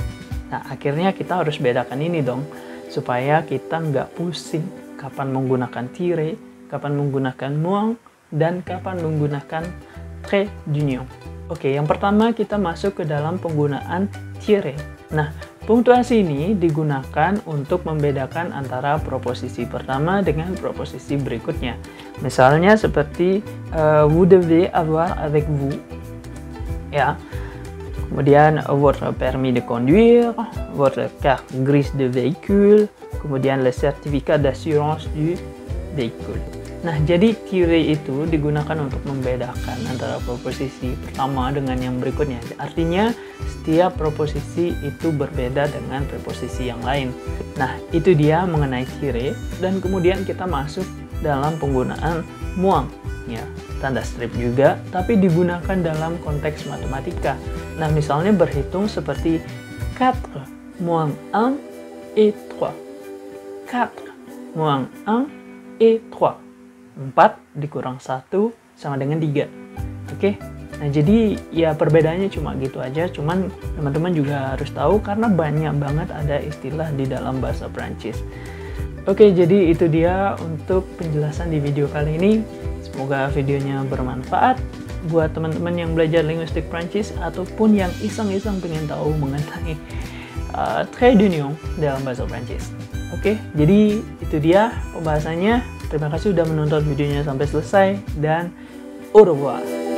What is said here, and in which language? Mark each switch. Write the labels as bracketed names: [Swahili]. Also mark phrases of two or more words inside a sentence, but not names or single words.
[Indonesian] Nah, akhirnya kita harus bedakan ini dong, supaya kita nggak pusing kapan menggunakan tiret, kapan menggunakan moins, dan kapan menggunakan [French] trait d'union. [Indonesian] Oke, yang pertama kita masuk ke dalam penggunaan tiret. Nah, punktuasi ini digunakan untuk membedakan antara proposisi pertama dengan proposisi berikutnya. [French] Misalnya seperti vous devez avoir avec vous, [Indonesian] ya. [French] Kemudian votre permis de conduire, votre carte grise de véhicule, kemudian le certificat d'assurance du véhicule. [Indonesian] Nah, jadi tiret itu digunakan untuk membedakan antara proposisi pertama dengan yang berikutnya. Artinya, setiap proposisi itu berbeda dengan preposisi yang lain. Nah, itu dia mengenai tiret, dan kemudian kita masuk dalam penggunaan moins. Ya, tanda strip juga, tapi digunakan dalam konteks matematika. Nah, misalnya berhitung seperti [French] 4 moins 1 et 3. 4 moins 1 et 3. [Indonesian] 4 dikurang 1 sama dengan 3. Oke? Nah, jadi ya perbedaannya cuma gitu aja. Cuman teman-teman juga harus tahu karena banyak banget ada istilah di dalam bahasa Prancis. Oke, jadi itu dia untuk penjelasan di video kali ini. Semoga videonya bermanfaat buat teman-teman yang belajar linguistik Prancis ataupun yang iseng-iseng pengen tahu mengenai [French] trait d'union [Indonesian] dalam bahasa Prancis. Oke, jadi itu dia pembahasannya. Terima kasih sudah menonton videonya sampai selesai dan [French] au revoir.